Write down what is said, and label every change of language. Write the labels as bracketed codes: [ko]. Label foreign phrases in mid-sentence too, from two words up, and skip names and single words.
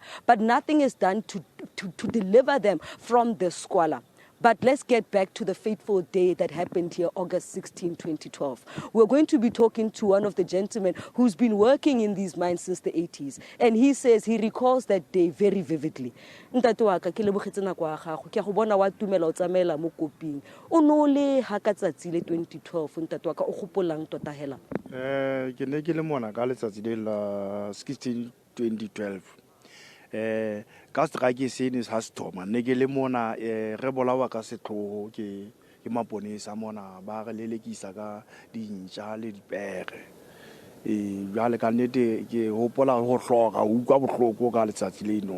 [en] But nothing is done to deliver them from the squalor. But let's get back to the fateful day that happened here, August 16, 2012. We're going to be talking to one of the gentlemen who's been working in these mines since the 80s. And he says he recalls that day very vividly. [tn] Ntate wa ka ke lebogetse nako ya gago ke go bona wa tumela o tsamaela mo koping o no le ha ka tsatsi le 2012 ntate wa ka o gopolang tota hela ke ne ke le mona ka letsatsi le la 16 2012 ka strike sene ha se thoma ne ke le mona re bolawa ka setlogo ke maponesa mona ba re lelekisa ka dintja le dipere jale ka nete ke hopola go hloka o kwa bohloko ka letsatsi le no